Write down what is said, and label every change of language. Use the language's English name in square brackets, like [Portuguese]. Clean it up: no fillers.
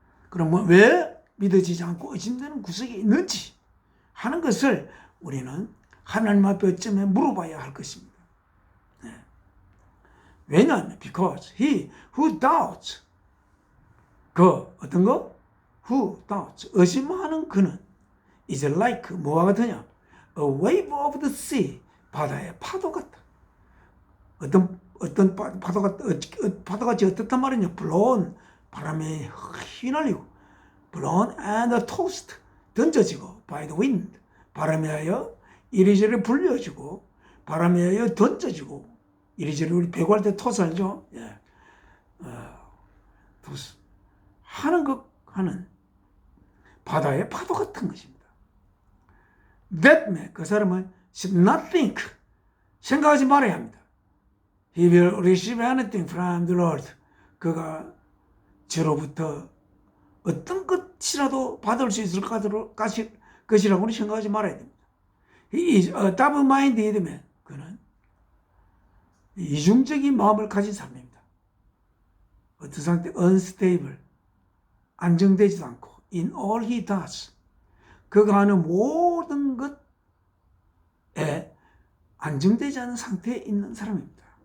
[Korean] 그러면 왜 믿어지지 않고 의심되는 구석이 있는지 하는 것을 우리는 하나님 앞에 어쩌에 물어봐야 할 것입니다. 왜냐하면 [English] because he who doubts, [Korean] 그 어떤 거? [English] who doubts, [Korean] 의심하는 그는 [English] is like [Korean] 뭐와 같으냐? [English] a wave of the sea, [Korean] 바다의 파도 같다. 어떤 파도같이 어떻단 말이냐? [English] blown, [Korean] 바람에 휘날리고 [English] blown and tossed, [Korean] 던져지고, [English] by the wind, [Korean] 바람에 의하여 이리저리 불려지고, 바람에 의하여 던져지고, 이리저리 우리 배구할 때 토스 알죠? 예. 토스. 하는 바다의 파도 같은 것입니다. [English] That man, [Korean] 그 사람은 [English] should not think, [Korean] 생각하지 말아야 합니다. [English] He will receive anything from the Lord. [Korean] 그가 저로부터 어떤 것이라도 받을 수 있을 것이라고는 생각하지 말아야 됩니다. [English] He is a double-minded man. [Korean] 그는 이중적인 마음을 가진 사람입니다. 어떤 상태 [English] unstable, [Korean] 안정되지도 않고 [English] in all he does, [Korean] 그가 하는 모든 것에 안정되지 않은 상태에 있는 사람입니다.